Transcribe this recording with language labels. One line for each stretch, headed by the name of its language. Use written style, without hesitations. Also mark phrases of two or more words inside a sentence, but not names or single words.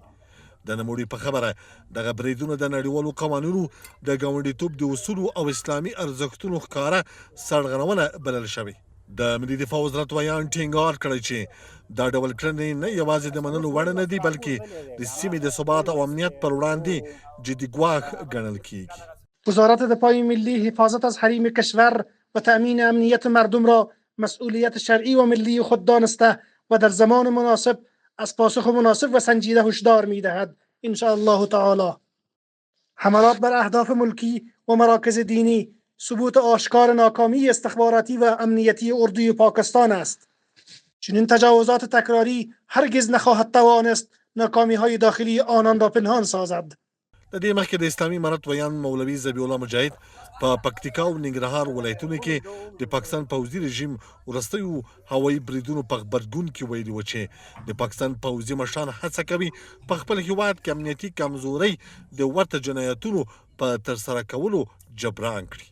Pashto: د نوموړي په خبره دغه بریدونه د نړیوالو قوانینو د ګاونډیتوب د اصولو او اسلامي ارزښتونو ښکاره سرغړونه بلل شوې. د ملي دفاع وزارت ویان ټینګار کړی چې دا ډول کړنې نه یوازې د منلو وړ نه دي بلکې د سیمې د ثبات او امنیت پر وړاندې جدي ګواښ ګڼل کیږي.
Persian: وزارت دفاع ملی حفاظت از حریم کشور و تأمین امنیت مردم را مسئولیت شرعی و ملی خود دانسته و در زمان مناسب از پاسخ مناسب و سنجیده هشدار می‌دهد
Arabic: ان شاء الله تعالی.
Persian: حملات بر اهداف ملکی و مراکز دینی ثبوت آشکار ناکامی استخباراتی و امنیتی اردوی پاکستان است. چنین تجاوزات تکراری هرگز نخواهد توانست ناکامی‌های داخلی آنان را پنهان سازد.
Pashto: د دې مخکې د اسلامي امارت ویان مولوي ذبیح الله مجاهد په پکتیکا او ننګرهار ولایتونو کې د پاکستان پوځي رژیم وروستیو هوایي بریدونو په غبرګون کې ویلي و چې د پاکستان پوځي مشران هڅه کوي په خپل هیواد کې امنیتي کمزورۍ د ورته جنایتونو په ترسره کولو جبران کړي.